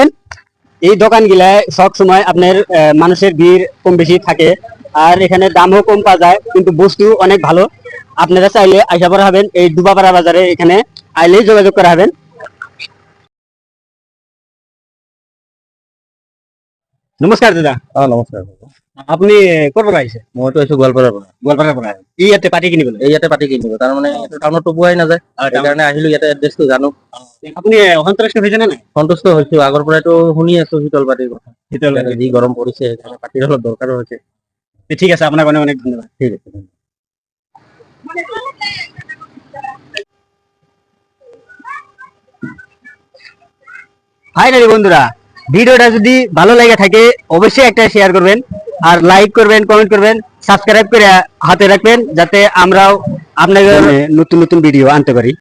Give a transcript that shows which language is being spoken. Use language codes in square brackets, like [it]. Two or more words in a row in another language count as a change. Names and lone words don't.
[bn] এই দোকান গিলায় সব সময় আপনার মানুষের ভিড় কম বেশি থাকে, আর এখানে দামও কম পাওয়া যায়, কিন্তু বস্তু অনেক ভালো। আপনারা চাইলে আইসা পড়া হবেন এই ডুবাপাড়া বাজারে, এখানে আইলেই যোগাযোগ করা হবেন। নমস্কার দাদা। [as] নমস্কাৰ। আপনি ক'ৰ পৰা আহিছে? মইতো আহিছো গোৱালপাৰাৰ পৰা। গোৱালপাৰাৰ পৰা। ই ইয়াতে পাটি কিনিবলৈ। এই ইয়াতে পাতি কিনিব, তাৰমানে এইটো টাউনতো পোৱাই নাযায়, সেইকাৰণে আহিলো ইয়াতে এড্ৰেছটো জানো। আপুনি সন্তুষ্ট হৈছে নে নাই? সন্তুষ্ট হৈছো, আগৰ পৰাইতো শুনি আছো শীতল পাতিৰ কথা। শীতল এতিয়া যি গৰম পৰিছে সেইকাৰণে পাতিৰ অলপ দৰকাৰো হৈছে। ঠিক আছে, আপোনাক অনেক অনেক ধন্যবাদ। ঠিক আছে। [bn] ফাইনালি বন্ধুরা ভিডিওটা যদি ভালো লাগে থাকে অবশ্যই একটা শেয়ার করবেন, আর লাইক করবেন, কমেন্ট করবেন, সাবস্ক্রাইব করে হাতে রাখবেন, যাতে আমরাও আপনাদের নতুন নতুন ভিডিও আনতে পারি।